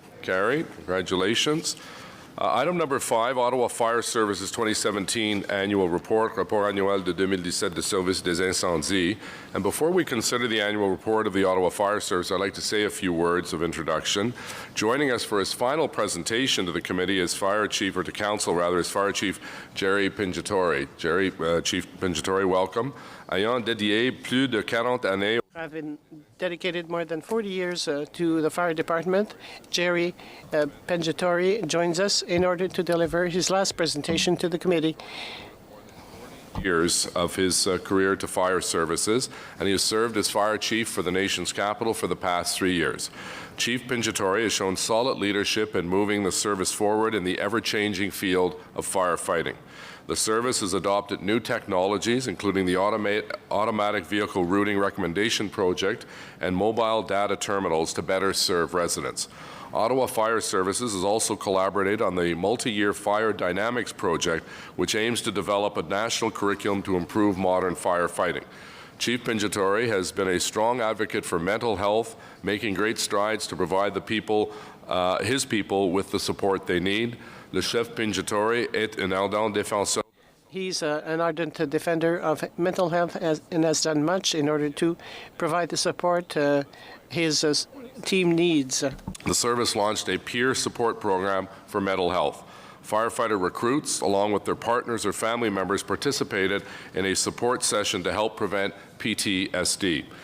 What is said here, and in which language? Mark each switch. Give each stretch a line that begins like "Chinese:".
English: Carried. Congratulations. Item number 5, Ottawa Fire Services 2017 Annual Report,
French: Rapport annuel de 2017 de Service des Incendies.
English: And before we consider the annual report of the Ottawa Fire Service, I'd like to say a few words of introduction. Joining us for his final presentation to the committee is Fire Chief, or to Council rather, is Fire Chief Jerry Pingiatori. Jerry, Chief Pingiatori, welcome.
French: Ayant dédié plus de 40 années.
English: I've been dedicated more than 40 years to the fire department. Jerry Pingiatori joins us in order to deliver his last presentation to the committee. years of his career to fire services, and he has served as fire chief for the nation's capital for the past 3 years. Chief Pinjatori has shown solid leadership in moving the service forward in the ever-changing field of firefighting. The service has adopted new technologies, including the automatic vehicle routing recommendation project and mobile data terminals to better serve residents. Ottawa Fire Services has also collaborated on the multi-year Fire Dynamics project, which aims to develop a national curriculum to improve modern firefighting. Chief Pinjatori has been a strong advocate for mental health, making great strides to provide the people, his people, with the support they need.
French: Le chef Pinjatori est un ardent défenseur.
English: He's an ardent defender of mental health and has done much in order to provide the support his team needs. The service launched a peer support program for mental health. Firefighter recruits, along with their partners or family members, participated in a support session to help prevent PTSD.